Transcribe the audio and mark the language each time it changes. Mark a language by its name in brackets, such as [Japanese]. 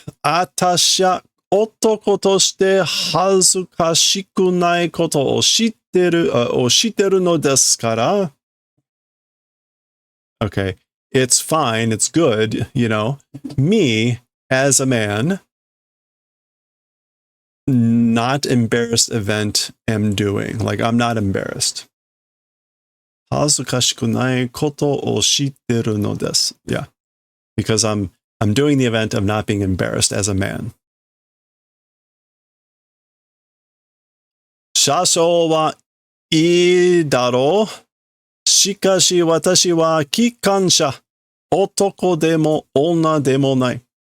[Japanese] あたしゃ男として恥ずかしくないことを知ってるのですから。 [English] Okay, it's fine, it's good, you know. Me, as a man, not embarrassed event am doing. Like, I'm not embarrassed. [Japanese] 恥ずかしくないことを知ってるのです. [English] Yeah, because I'm doing the event of not being embarrassed as a man. [Japanese] 車掌はいいだろう。しかし私は機関車。男でも女でもない.